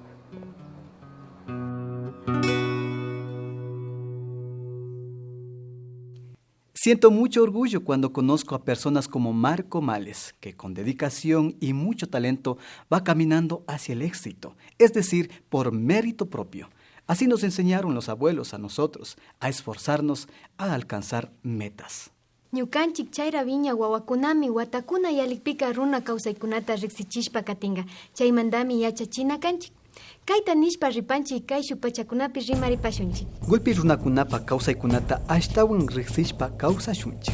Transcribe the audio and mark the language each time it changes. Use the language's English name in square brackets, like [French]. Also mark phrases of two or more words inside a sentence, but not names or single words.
[Spanish] Siento mucho orgullo cuando conozco a personas como Marco Males, que con dedicación y mucho talento va caminando hacia el éxito, es decir, por mérito propio. Así nos enseñaron los abuelos a nosotros a esforzarnos a alcanzar metas. [Quechua] Ñukanchik chayra viña wawakunami watakuna yalikpika runa kawsaykunata riqsichishpa katinga. Chaymandami yachachina kanchik. Kayta nishpa ripanchik kay shupachakunapi rimaripashunchik. Gulpi runakunapa kawsaykunata ashtawan riqsishpa kawsashunchik.